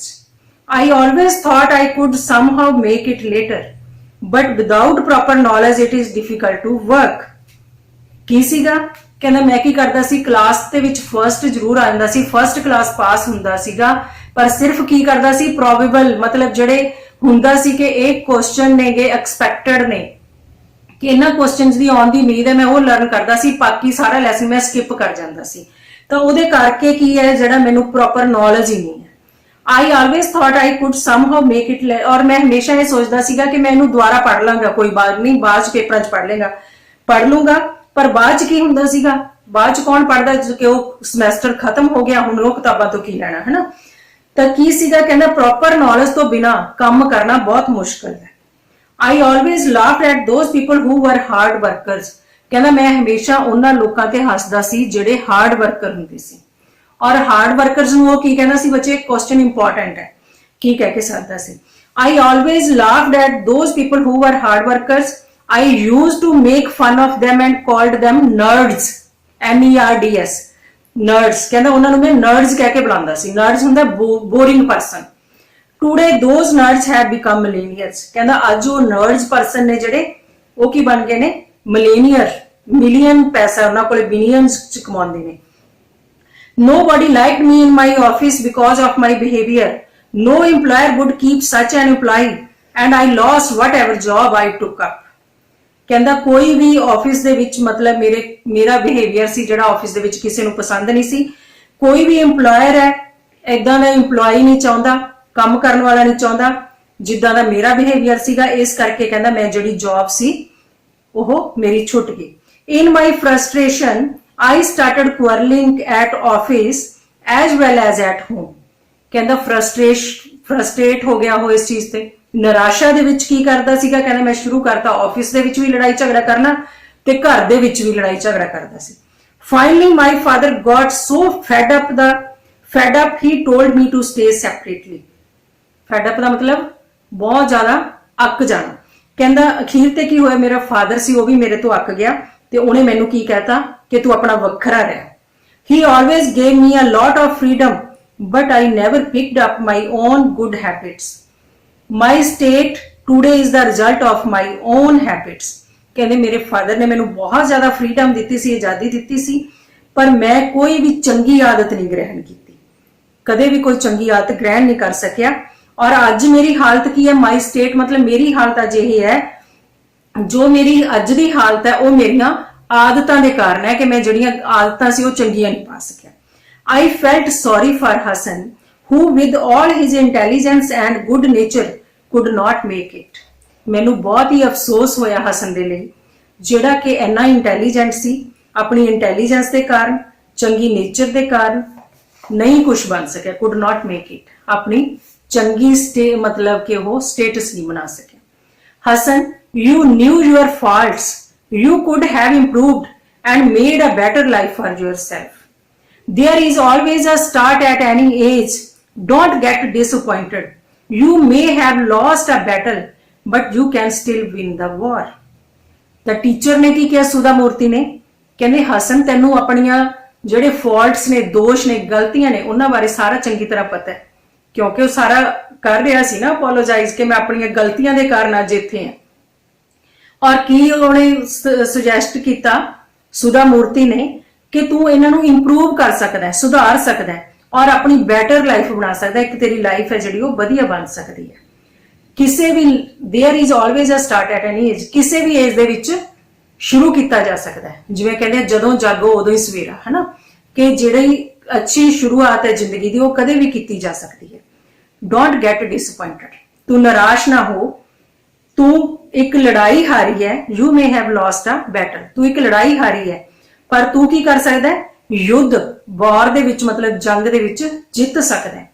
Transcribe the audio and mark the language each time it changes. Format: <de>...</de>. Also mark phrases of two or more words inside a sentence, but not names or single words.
<en>I always thought I could somehow make it later, but without proper knowledge it is difficult to work.</en> <pa>ਕੀ ਸੀਗਾ ਕਹਿੰਦਾ ਮੈਂ ਕੀ ਕਰਦਾ ਸੀ ਕਲਾਸ ਦੇ ਵਿੱਚ ਫਰਸਟ ਜ਼ਰੂਰ ਆ ਜਾਂਦਾ ਸੀ</pa> <en>first class</en> <pa>ਪਾਸ ਹੁੰਦਾ ਸੀਗਾ ਪਰ ਸਿਰਫ ਕੀ ਕਰਦਾ ਸੀ ਪ੍ਰੋਬੇਬਲ ਮਤਲਬ ਜਿਹੜੇ ਹੁੰਦਾ ਸੀ ਕਿ ਇਹ ਕੁਐਸਚਨ ਨੇਗੇ ਐਕਸਪੈਕਟਡ ਨੇ ਕਿ ਇਹਨਾਂ ਕੁਐਸਚਨਸ ਦੀ ਆਉਣ ਦੀ ਉਮੀਦ ਹੈ ਮੈਂ ਉਹ ਲਰਨ ਕਰਦਾ ਸੀ ਬਾਕੀ ਸਾਰਾ ਲੈਸਨ ਮੈਂ ਸਕਿਪ ਕਰ ਜਾਂਦਾ ਸੀ ਤਾਂ ਉਹਦੇ ਕਰਕੇ ਕੀ ਹੈ ਜਿਹੜਾ ਮੈਨੂੰ</pa> <en>proper knowledge</en> <pa>ਹੀ ਨਹੀਂ ਹੈ</pa> <en>I always thought I could somehow make it</en> <pa>ਔਰ ਮੈਂ ਹਮੇਸ਼ਾ ਇਹ ਸੋਚਦਾ ਸੀਗਾ ਕਿ ਮੈਂ ਇਹਨੂੰ ਦੁਬਾਰਾ ਪੜ੍ਹ ਲਾਂਗਾ ਕੋਈ ਬਾਤ ਨਹੀਂ ਬਾਅਦ ਚ ਪੇਪਰਾਂ ਚ ਪੜ੍ਹ ਲੂੰਗਾ ਪਰ ਬਾਅਦ ਚ ਕੀ ਹੁੰਦਾ ਸੀਗਾ ਬਾਅਦ ਚ ਕੌਣ ਪੜ੍ਹਦਾ ਕਿ ਉਹ ਸਮੈਸਟਰ ਖਤਮ ਹੋ ਗਿਆ ਹੁਣ ਉਹ ਕਿਤਾਬਾਂ ਤੋਂ ਕੀ ਲੈਣਾ ਹੈ ਨਾ ਤਾਂ ਕੀ ਸੀਗਾ ਕਹਿੰਦਾ</pa> <en>proper knowledge</en> <pa>ਤੋਂ ਬਿਨਾ ਕੰਮ ਕਰਨਾ ਬਹੁਤ ਮੁਸ਼ਕਲ ਹੈ</pa> <en>I always laughed at those people who were hard workers</en> <pa>ਕਹਿੰਦਾ ਮੈਂ ਹਮੇਸ਼ਾ ਉਹਨਾਂ ਲੋਕਾਂ ਤੇ ਹੱਸਦਾ ਸੀ ਜਿਹੜੇ</pa> <en>hard worker</en> <pa>ਹੁੰਦੇ ਸੀ ਔਰ</pa> <en>hard workers</en> <pa>ਨੂੰ ਉਹ ਕੀ ਕਹਿੰਦਾ ਸੀ ਬੱਚੇ</pa> <en>question important</en> <pa>ਹੈ ਕੀ ਕਹਿ ਕੇ ਸਕਦਾ ਸੀ</pa> <en>I always laughed at those people who were hard workers I used to make fun of them and called them nerds NERDS nerds</en> <pa>ਕਹਿੰਦਾ ਉਹਨਾਂ ਨੂੰ ਮੈਂ nerds ਕਹਿ ਕੇ ਬੁਲਾਉਂਦਾ ਸੀ nerds ਹੁੰਦਾ</pa> <en>boring person today those nerds have become millennials</en> <pa>ਕਹਿੰਦਾ ਅੱਜ ਉਹ</pa> <en>nerds person</en> <pa>ਨੇ ਜਿਹੜੇ ਉਹ ਕੀ ਬਣ ਗਏ ਨੇ</pa> <en>millennial million</en> <pa>ਪੈਸਾ ਉਹਨਾਂ ਕੋਲੇ ਬਿਲੀਅਨਸ ਚ ਕਮਾਉਂਦੇ ਨੇ</pa> <en>nobody liked me in my office because of my behavior no employer would keep such an employee and I lost whatever job I took up</en> <pa>ਕਹਿੰਦਾ ਕੋਈ ਵੀ ਆਫਿਸ ਦੇ ਵਿੱਚ ਮਤਲਬ ਮੇਰਾ ਬਿਹੇਵੀਅਰ ਸੀ ਜਿਹੜਾ ਆਫਿਸ ਦੇ ਵਿੱਚ ਕਿਸੇ ਨੂੰ ਪਸੰਦ ਨਹੀਂ ਸੀ ਕੋਈ ਵੀ EMPLOYER ਹੈ ਇਦਾਂ ਦਾ EMPLOYEE ਨਹੀਂ ਚਾਹੁੰਦਾ ਕੰਮ ਕਰਨ ਵਾਲਾ ਨਹੀਂ ਚਾਹੁੰਦਾ ਜਿੱਦਾਂ ਦਾ ਮੇਰਾ ਬਿਹੇਵੀਅਰ ਸੀਗਾ ਇਸ ਕਰਕੇ ਕਹਿੰਦਾ ਮੈਂ ਜਿਹੜੀ ਜੌਬ ਸੀ ਉਹ ਮੇਰੀ ਛੁੱਟ ਗਈ</pa> <en>in my frustration I started quarreling at office as well as at home</en> <pa>ਕਹਿੰਦਾ ਫਰਸਟ੍ਰੇਟ ਹੋ ਗਿਆ ਉਹ ਇਸ ਚੀਜ਼ ਤੇ ਨਿਰਾਸ਼ਾ ਦੇ ਵਿੱਚ ਕੀ ਕਰਦਾ ਸੀਗਾ ਕਹਿੰਦਾ ਮੈਂ ਸ਼ੁਰੂ ਕਰਤਾ ਆਫਿਸ ਦੇ ਵਿੱਚ ਵੀ ਲੜਾਈ ਝਗੜਾ ਕਰਨਾ ਤੇ ਘਰ ਦੇ ਵਿੱਚ ਵੀ ਲੜਾਈ ਝਗੜਾ ਕਰਦਾ ਸੀ</pa> <en>finally my father got so fed fed up he told me to stay separately. fed up</en> <pa>ਦਾ ਮਤਲਬ ਬਹੁਤ ਜ਼ਿਆਦਾ ਅੱਕ ਜਾਣਾ। ਕਹਿੰਦਾ ਅਖੀਰ ਤੇ ਕੀ ਹੋਇਆ, ਮੇਰਾ ਫਾਦਰ ਸੀ ਉਹ ਵੀ ਮੇਰੇ ਤੋਂ ਅੱਕ ਗਿਆ ਤੇ ਉਹਨੇ ਮੈਨੂੰ ਕੀ ਕਹਿਤਾ ਕਿ ਤੂੰ ਆਪਣਾ ਵੱਖਰਾ ਰਹਿ।</pa> <en>He always gave me a lot of freedom, but I never picked up my own good habits. My state today is the result of my own habits.</en> <pa>ਕਹਿੰਦੇ ਮੇਰੇ ਫਾਦਰ ਨੇ ਮੈਨੂੰ ਬਹੁਤ ਜ਼ਿਆਦਾ ਫਰੀडम ਦਿੱਤੀ ਸੀ, ਆਜ਼ਾਦੀ ਦਿੱਤੀ ਸੀ, ਪਰ ਮੈਂ ਕੋਈ ਵੀ ਚੰਗੀ ਆਦਤ ਨਹੀਂ ਗ੍ਰਹਿਣ ਕੀਤੀ, ਕਦੇ ਵੀ ਕੋਈ ਚੰਗੀ ਆਦਤ ਗ੍ਰਹਿਣ ਨਹੀਂ ਕਰ ਸਕਿਆ। ਔਰ ਅੱਜ ਮੇਰੀ ਹਾਲਤ ਕੀ ਹੈ,</pa> <en>my state</en> <pa>ਮਤਲਬ ਮੇਰੀ ਹਾਲਤ ਅੱਜ ਇਹ ਹੈ, ਜੋ ਮੇਰੀ ਅੱਜ ਦੀ ਹਾਲਤ ਹੈ ਉਹ ਮੇਰੀਆਂ ਆਦਤਾਂ ਦੇ ਕਾਰਨ ਹੈ ਕਿ ਮੈਂ ਜਿਹੜੀਆਂ ਆਦਤਾਂ ਸੀ ਉਹ ਚੰਗੀਆਂ ਨਹੀਂ ਪਾ ਸਕਿਆ।</pa> <en>I felt sorry for Hassan, who with all his intelligence and good nature could not make it.</en> <pa>ਮੈਨੂੰ ਬਹੁਤ ਹੀ ਅਫਸੋਸ ਹੋਇਆ ਹਸਨ ਦੇ ਲਈ, ਜਿਹੜਾ ਕਿ ਇੰਨਾ ਇੰਟੈਲੀਜੈਂਟ ਸੀ, ਆਪਣੀ ਇੰਟੈਲੀਜੈਂਸ ਦੇ ਕਾਰਨ, ਚੰਗੀ ਨੇਚਰ ਦੇ ਕਾਰਨ ਨਹੀਂ ਕੁਝ ਬਣ ਸਕਿਆ,</pa> <en>could not make it,</en> <pa>ਆਪਣੀ ਚੰਗੀ ਮਤਲਬ ਕਿ ਉਹ ਸਟੇਟਸ ਨਹੀਂ ਬਣਾ ਸਕਿਆ। ਹਸਨ,</pa> <en>you knew your faults, you could have improved and made a better life for yourself. There is always a start at any age. Don't get disappointed. You may have lost a battle, but you can still win the war. The teacher</en> <pa>ਨੇ ਕੀ ਕਿਹਾ ਸੁਧਾ ਮੂਰਤੀ ਨੇ, ਕਹਿੰਦੇ ਹਸਨ ਤੈਨੂੰ ਆਪਣੀਆਂ ਜਿਹੜੇ ਫਾਲਟਸ ਨੇ, ਦੋਸ਼ ਨੇ, ਗਲਤੀਆਂ ਨੇ, ਉਹਨਾਂ ਬਾਰੇ ਸਾਰਾ ਚੰਗੀ ਤਰ੍ਹਾਂ ਪਤਾ ਹੈ, ਕਿਉਂਕਿ ਉਹ ਸਾਰਾ ਕਰ ਰਿਹਾ ਸੀ ਨਾ ਅਪੋਲੋਜਾਈਜ਼ ਕਿ ਮੈਂ ਆਪਣੀਆਂ ਗਲਤੀਆਂ ਦੇ ਕਾਰਨ ਅੱਜ ਇੱਥੇ ਹਾਂ। ਔਰ ਕੀ ਉਹਨੇ ਸੁਜੈਸਟ ਕੀਤਾ ਸੁਧਾ ਮੂਰਤੀ ਨੇ ਕਿ ਤੂੰ ਇਹਨਾਂ ਨੂੰ ਇੰਪਰੂਵ ਕਰ ਸਕਦਾ ਹੈ, ਸੁਧਾਰ ਸਕਦਾ ਹੈ ਔਰ ਆਪਣੀ</pa> <en>better life</en> <pa>ਬਣਾ ਸਕਦਾ ਹੈ, ਇੱਕ ਤੇਰੀ ਲਾਈਫ ਹੈ ਜਿਹੜੀ ਉਹ ਵਧੀਆ ਬਣ ਸਕਦੀ ਹੈ।</pa> <en>ਕਿਸੇ ਵੀ there is always a start at any age,</en> <pa>ਕਿਸੇ ਵੀ ਏਜ ਦੇ ਵਿੱਚ ਸ਼ੁਰੂ ਕੀਤਾ ਜਾ ਸਕਦਾ ਹੈ। ਜਿਵੇਂ ਕਹਿੰਦੇ ਜਦੋਂ ਜਾਗੋ ਉਦੋਂ ਹੀ ਸਵੇਰਾ, ਹੈ ਨਾ, ਕਿ ਜਿਹੜੀ ਅੱਛੀ ਸ਼ੁਰੂਆਤ ਹੈ ਜ਼ਿੰਦਗੀ ਦੀ ਉਹ ਕਦੇ ਵੀ ਕੀਤੀ ਜਾ ਸਕਦੀ ਹੈ।</pa> <en>don't get disappointed,</en> <pa>ਤੂੰ ਨਿਰਾਸ਼ ਨਾ ਹੋ, ਤੂੰ ਇੱਕ ਲੜਾਈ ਹਾਰੀ ਹੈ,</pa> <en>you may have lost a battle,</en> <pa>ਤੂੰ ਇੱਕ ਲੜਾਈ ਹਾਰੀ ਹੈ ਪਰ ਤੂੰ ਕੀ ਕਰ ਸਕਦਾ ਹੈ, ਯੁੱਧ ਵਾਰ ਦੇ ਵਿੱਚ ਮਤਲਬ ਜੰਗ ਦੇ ਵਿੱਚ ਜਿੱਤ ਸਕਦਾ ਹੈ।</pa>